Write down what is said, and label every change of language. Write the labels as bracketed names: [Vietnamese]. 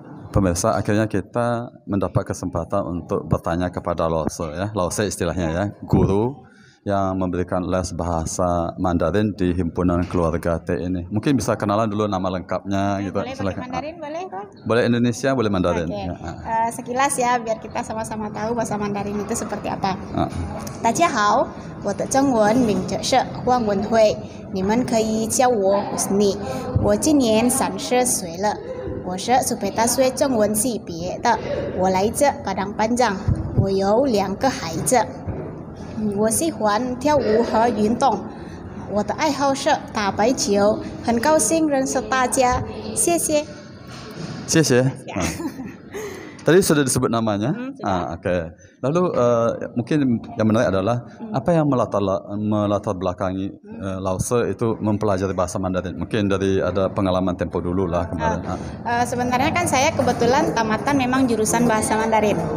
[Indonesian] Pemirsa, akhirnya kita mendapat kesempatan untuk bertanya kepada Lause ya. Lause istilahnya ya, guru yang memberikan les bahasa Mandarin di Himpunan Keluarga T ini. Mungkin bisa kenalan dulu nama lengkapnya gitu. Boleh pakai Mandarin, boleh Pak? Boleh Indonesia, boleh Mandarin. Oke. Ya. Sekilas ya, biar kita sama-sama tahu bahasa Mandarin itu seperti apa. [Chinese] 大家好，我的中文名字是汪文慧，你们可以叫我 Husni。我今年30岁了，我是苏北大学中文系毕业的，我来自巴当班长，我有2个孩子。我喜欢跳舞和运动，我的爱好是打白球，很高兴认识大家，谢谢。 [Indonesian] Cie. Tadi sudah disebut namanya. Sudah. Oke. Lalu mungkin yang menarik adalah apa yang melatar belakangi Lause itu mempelajari bahasa Mandarin. Mungkin dari ada pengalaman tempo dulu lah kemarin. Sebenarnya kan saya kebetulan tamatan memang jurusan bahasa Mandarin.